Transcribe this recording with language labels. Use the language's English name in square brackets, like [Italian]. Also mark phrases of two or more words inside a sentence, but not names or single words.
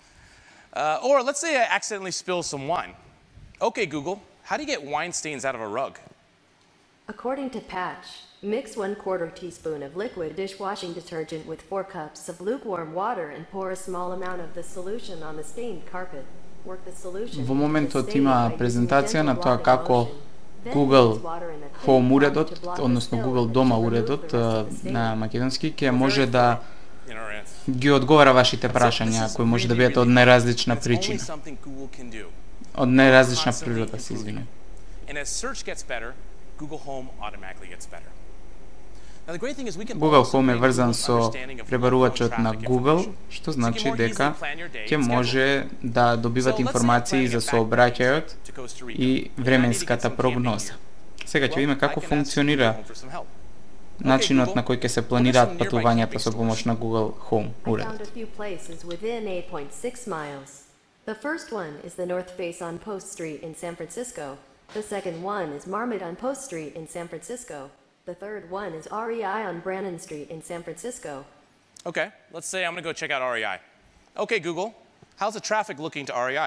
[English] Or let's say I accidentally spill some wine. Okay, Google, how do you get wine stains out of a rug? According to Patch, mix 1/4 teaspoon of liquid dishwashing detergent with 4 cups of lukewarm water and pour a small amount of the solution on the stained carpet. [Macedonian] Во моментот има презентација на тоа како Google Home уредот, односно Google Дома уредот на македонски, ќе може да ги одговара вашите прашања, кои може да бидат од најразлична причина. Од најразлична природа, се извинувам. [English] And as search gets better, Google Home automatically gets better. [Macedonian] Google Home е врзан со пребарувачот на Google, што значи дека ќе може да добивате информации за сообраќајот и временската прогноза. Сега ќе видиме како функционира начинот на кој ќе се планираат патувањата со помош на Google Home уредот. [English] The first one is the North Face on Post Street in San Francisco. The second one is Marmot on Post Street in San Francisco. The third one is REI on Brannan Street in San Francisco. Okay, let's say I'm going to go check out REI. Okay, Google, how's the traffic looking to REI?